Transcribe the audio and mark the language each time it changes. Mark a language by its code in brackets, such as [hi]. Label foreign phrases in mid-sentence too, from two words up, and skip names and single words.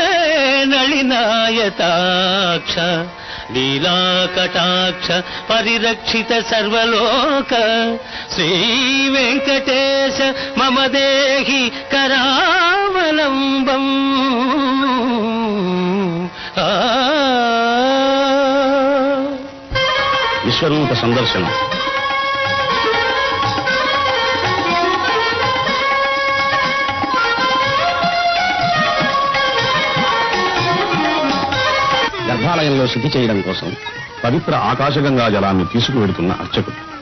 [sa] नलिनायताक्ष लीलाकटाक्ष परिरक्षित सर्वलोक श्री वेंकटेश मम देहि करावलंबम् [te] విశ్వరూప సందర్శనం. గర్భాలయంలో శుద్ధి చేయడం కోసం పవిత్ర ఆకాశగంగా జలాన్ని తీసుకువెడుతున్న అర్చకుడు.